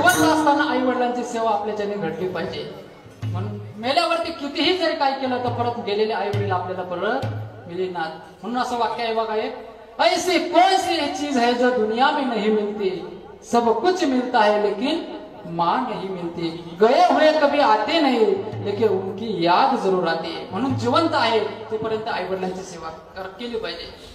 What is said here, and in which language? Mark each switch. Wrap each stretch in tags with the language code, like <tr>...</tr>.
<mr>सेवा आपल्याच्याने घडली पाहिजे. म्हणून मेल्यावरती कितीही जरी काय केलं तर परत गेलेले आई वडील आपल्याला परत मिळणार. म्हणून असं वाक्य आहे बघा,</mr> <hi>एक ऐसी कौन सी चीज है जो दुनिया में नहीं मिलती, सब कुछ मिलता है लेकिन माँ नहीं मिलती. गए हुए कभी आते नहीं लेकिन उनकी याद जरूर आती.</hi> <mr>म्हणून जिवंत आहे तोपर्यंत आई वडिलांची सेवा केली पाहिजे.</mr>